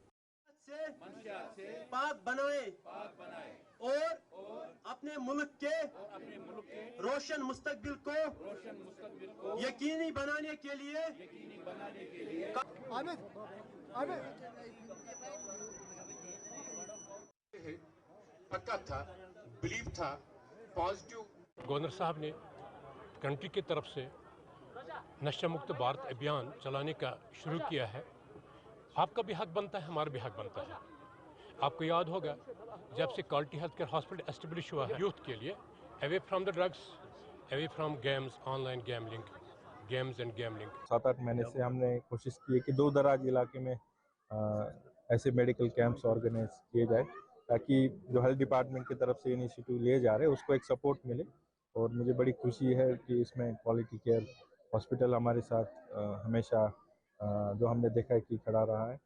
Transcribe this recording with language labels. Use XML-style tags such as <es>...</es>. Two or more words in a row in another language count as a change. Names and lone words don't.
<ur>پاک بنائیں اور اپنے ملک کے روشن مستقبل کو یقینی بنانے کے لیے پکا تھا، بلیو تھا، پازیٹیو. گورنر صاحب نے کنٹری کی طرف سے نشہ مکت بھارت ابھیان چلانے کا شروع کیا ہے. آپ کا بھی حق بنتا ہے، ہمارا بھی حق بنتا ہے. آپ کو یاد ہوگا جب سے کوالٹی ہیلتھ کیئر ہاسپٹل اسٹیبلش ہوا ہے یوتھ کے لیے،</ur> <en>away from the drugs, away from games, online gambling, games and gambling.</en> <ur>7-8 مہینے سے ہم نے کوشش کی ہے کہ دور دراز علاقے میں ایسے</ur> <en>medical camps</en> <ur>آرگنائز کیے جائے تاکہ جو</ur> <en>health department</en> <ur>کی طرف سے انیشیٹو لیے جا رہے ہیں اس کو ایک سپورٹ ملے. اور مجھے بڑی خوشی ہے کہ اس میں کوالٹی کیئر ہاسپٹل ہمارے ساتھ ہمیشہ جو ہم نے دیکھا ہے کہ کھڑا رہا ہے.</ur>